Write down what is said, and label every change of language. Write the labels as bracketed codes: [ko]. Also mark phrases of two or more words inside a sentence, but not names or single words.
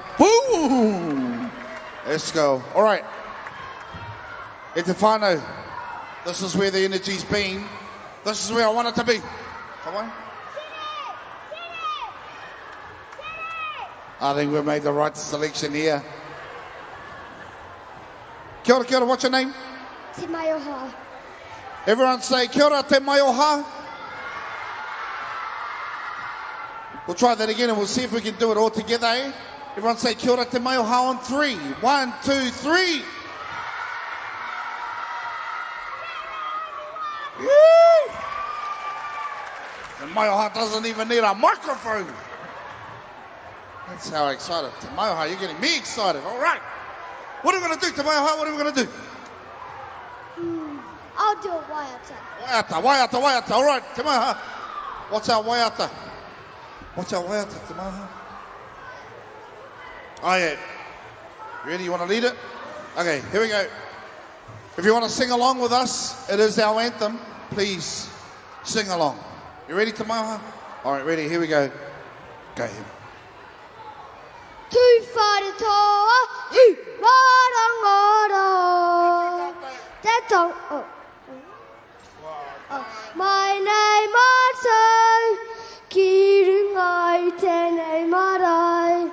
[en] Boom! Let's go. All right. Etefano, this is where the energy's been. This is where I want it to be. Come on. I think we made the right selection here. [mi] Kia ora, [en] what's your name? Te Maioha. Everyone say, [mi] kia ora, te Maioha. [en] We'll try that again and we'll see if we can do it all together, eh? Everyone say, [mi] kia ora, te Maioha on 3. 1, 2, 3. [en] Woo! The Maioha doesn't even need a microphone. That's how excited. Te Maioha, you're getting me excited. All right. What are we going to do, Te Maioha? What are we going to do? I'll do a waiata. Waiata. All right, Te Maioha. What's our waiata? Te Maioha? Oh, yeah. You ready? You want to lead it? Okay, here we go. If you want to sing along with us, it is our anthem. Please sing along. You ready, Te Maioha? All right, ready. Here we go. Go ahead. [mi] Tuwharetoa, marangara. Te tau. Mai nei mātou, ki runga I tēnei marae.